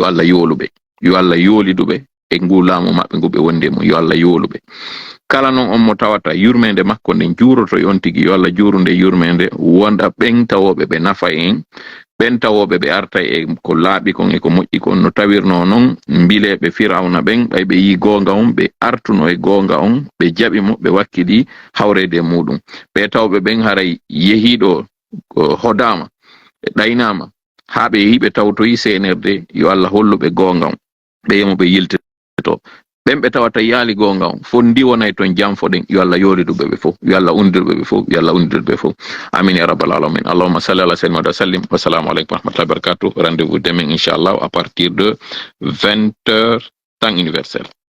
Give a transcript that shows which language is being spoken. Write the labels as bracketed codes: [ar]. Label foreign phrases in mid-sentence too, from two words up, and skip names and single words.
[ff] Allah yooluɓe yo Allah yooliduɓe e ngu laamu maɓɓe ngu ɓe wonde mum yo Allah yooluɓe kala noon on mo tawata yurmede makko nden juuroto on tigi yo Allah juurunde yurmede wonda ɓen tawoɓe ɓe nafa en ɓen tawoɓe ɓe arta e ko laaɓi kon e ko moƴƴi kon no tawirno noon mbileɓe firawna ɓen ɓay ɓe yi goonga on ɓe artuno e goonga on ɓe jaɓi mo ɓe wakkili hawrede muɗum ɓe tawɓe ɓen haray yehiɗo hodama ɓe ɗaynama ha ɓe yehi ɓe tawtoyi senerde yo Allah holluɓe goonga on ɓe yemo ɓe yiltito ɓen ɓe tawata yaali goonga on fof ndiwonay toon janfoɗen yo Allah yooliduɓe ɓe fof yo Allah undirɓe ɓe fof yo Allah undirɓe fof [ar] آمين يا رب العالمين اللهم صل على سيدنا وسلم والسلام عليكم ورحمة الله وبركاته [fr] rendez-vous demain inchallah à partir de 20h temps universel.